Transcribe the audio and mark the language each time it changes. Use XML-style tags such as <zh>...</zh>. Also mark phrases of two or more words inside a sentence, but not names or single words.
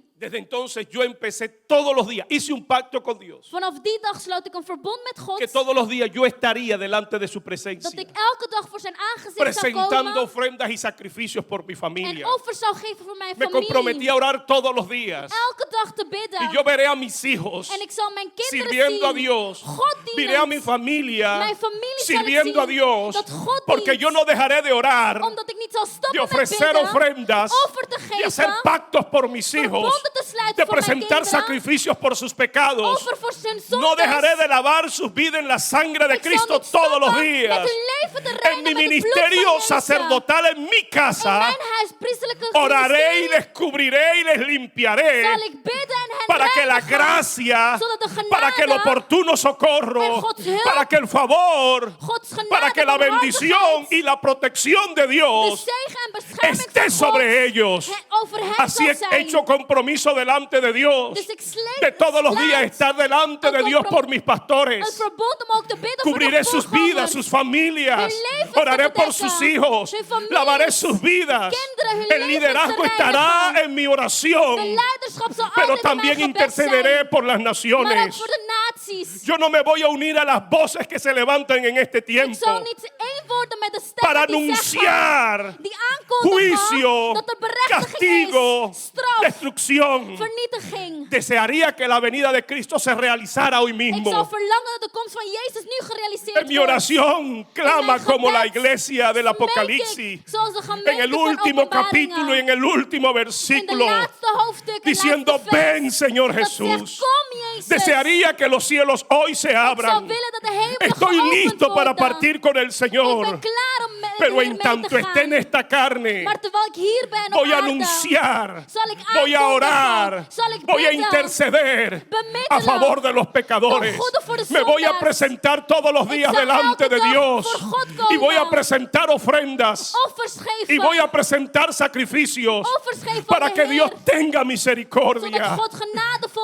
<es>Desde entonces yo empecé todos los días, hice un pacto con Dios,</es> <nl>Vanaf die dag sloot ik een verbond met God.</nl> <es>que todos los días yo estaría delante de su</es> <nl>Dat</nl> <es>presencia,</es> <nl>ik elke dag voor zijn aangezicht zou</nl> <es>presentando</es> <nl>komen.</nl> <es>ofrendas y sacrificios por mi</es> <nl>En</nl> <es>familia.</es> <nl>offers zou geven voor mijn</nl> <es>Me comprometí</es> <nl>familie.</nl> <es>a orar todos los días.</es> <nl>Elke dag te bidden.</nl> <es>Y yo veré a mis hijos</es> <nl>En ik zal mijn kinderen</nl> <es>sirviendo a</es> <nl>zien.</nl> <es>Dios.</es> <nl>God</nl> <es>Veré a mi</es> <nl>dienend.</nl> <es>familia</es> <nl>Mijn familie zal ik</nl> <es>sirviendo a</es> <nl>zien</nl> <es>Dios.</es> <nl>dat God</nl> <es>Porque</es> <nl>dient.</nl> <es>yo no dejaré de orar,</es> <nl>Omdat ik niet zal</nl> <es>de</es> <nl>stoppen met</nl> <es>ofrecer</es> <nl>bidden.</nl> <es>ofrendas,</es> <nl>Offer te</nl> <es>de hacer</es> <nl>geven.</nl> <es>pactos por mis hijos,</es> <nl>Verbonden te sluiten</nl> <es>de</es> <nl>voor mijn</nl> <es>presentar</es> <nl>kinderen.</nl> <es>sacrificios por sus pecados.</es> <nl>Offer voor zijn</nl> <es>No</es> <nl>zondes.</nl> <es>dejaré de lavar sus vidas en la sangre de</es> <nl>Ik zal</nl> <es>Cristo</es> <nl>niet</nl> <es>todos los</es> <nl>stoppen</nl> <es>días.</es> <nl>met hun leven te</nl> <es>En</es> <nl>reinen</nl> <es>mi</es> <nl>met het bloed</nl> <es>ministerio</es> <nl>van Jezus.</nl> <es>sacerdotal en mi</es> <nl>In</nl> <es>casa</es> <nl>mijn huis, priestelijke</nl> <es>oraré y</es> <nl>ministerie,</nl> <es>les cubriré y les</es> <nl>zal</nl> <es>limpiaré</es> <nl>ik bidden en hen</nl> <es>para que la</es> <nl>reinigen,</nl> <es>gracia,</es> <nl>zodat de genade,</nl> <es>para que el oportuno socorro,</es> <nl>en Gods hulp,</nl> <es>para que el favor,</es> <nl>Gods genade,</nl> <es>para que la bendición</es> <nl>barmhartigheid,</nl> <es>y la protección de</es> <nl>de</nl> <es>Dios</es> <nl>zegen en bescherming</nl> <es>esté</es> <nl>van</nl> <es>sobre</es> <nl>God</nl> <es>ellos.</es> <nl>over hen</nl> <es>Así</es> <nl>zal</nl> <es>he</es> <nl>zijn.</nl> <es>hecho compromiso delante de Dios,</es> <nl>Dus ik</nl> <es>de todos los días</es> <nl>sluit</nl> <es>estar delante de Dios por mis</es> <nl>het</nl> <es>pastores.</es> <nl>verbond om ook te bidden voor</nl> <es>Cubriré</es> <nl>de</nl> <es>sus</es> <nl>voorgangers.</nl> <es>vidas, sus familias.</es> <nl>Hun levens</nl> <es>Oraré</es> <nl>te</nl> <es>por</es> <nl>bedekken.</nl> <es>sus hijos.</es> <nl>Hun families.</nl> <es>Lavaré sus vidas.</es> <nl>Kinderen, hun</nl> <es>El</es> <nl>levens</nl> <es>liderazgo</es> <nl>te</nl> <es>estará</es> <nl>reinigen.</nl> <es>en mi oración.</es> <nl>De leiderschap zal</nl> <es>Pero</es> <nl>altijd in</nl> <es>también</es> <nl>mijn gebed zijn.</nl> <es>intercederé por las</es> <nl>Maar ook</nl> <es>naciones.</es> <nl>voor de naties.</nl> <es>Yo no me voy a unir a las voces que se levantan en este</es> <nl>Ik zal</nl> <es>tiempo</es> <nl>niet één worden met de</nl> <es>para</es> <nl>stemmen die zeggen,</nl> <es>anunciar</es> <nl>die aankondigen</nl> <es>juicio,</es> <nl>dat er berechtiging</nl> <es>castigo,</es> <nl>is, straf,</nl> <es>destrucción.</es> <nl>vernietiging.</nl> <es>Desearía que la venida de Cristo se realizara hoy</es> <nl>Ik</nl> <es>mismo.</es> <nl>zal verlangen dat de komst van Jezus nu gerealiseerd</nl> <es>En mi</es> <nl>wordt.</nl> <es>oración clama</es> <nl>mijn</nl> <es>como la</es> <nl>gebed</nl> <es>iglesia del</es> <nl>smeek</nl> <es>Apocalipsis.</es> <nl>ik, zoals de gemeente</nl> <es>En el</es> <nl>van</nl> <es>último</es> <nl>Openbaringen.</nl> <es>capítulo y en el último</es> <nl>In de</nl> <es>versículo,</es> <nl>laatste hoofdstuk,</nl> <es>diciendo,</es> <nl>laatste vers,</nl> <es>ven Señor</es> <nl>dat zegt,</nl> <es>Jesús.</es> <nl>kom Jezus.</nl> <es>Desearía que los cielos hoy se</es> <nl>Ik zou</nl> <es>abran.</es> <nl>willen dat de hemelen</nl> <es>Estoy</es> <nl>geopend</nl> <es>listo para</es> <nl>worden.</nl> <es>partir con el</es> <nl>Ik</nl> <es>Señor.</es> <nl>ben klaar om met</nl> <es>Pero</es> <nl>Heer</nl> <es>en</es> <nl>mee</nl> <es>tanto</es> <nl>te</nl> <es>esté en</es> <nl>gaan.</nl> <es>esta carne,</es> <nl>Maar terwijl ik hier ben op</nl> <es>voy a</es> <nl>aarde,</nl> <es>anunciar,</es> <nl>zal ik</nl> <es>voy a</es> <nl>aankondigen,</nl> <es>orar,</es> <nl>zal ik</nl> <es>voy a</es> <nl>bidden,</nl> <es>interceder</es> <nl>bemiddelen,</nl> <es>a favor de los pecadores.</es> <nl>ten goede voor de</nl> <es>Me voy a</es> <nl>zondaars.</nl> <es>presentar todos los días</es> <nl>zal</nl> <es>delante</es> <nl>elke</nl> <es>de</es> <nl>dag</nl> <es>Dios</es> <nl>voor God</nl> <es>y voy a</es> <nl>komen.</nl> <es>presentar ofrendas</es> <nl>offers geven,</nl> <es>y voy a presentar sacrificios</es> <nl>offers geven</nl> <es>para</es> <nl>aan de</nl> <es>que Dios</es> <nl>Heer,</nl> <es>tenga</es> <nl>zodat</nl> <es>misericordia,</es> <nl>God genadevol</nl>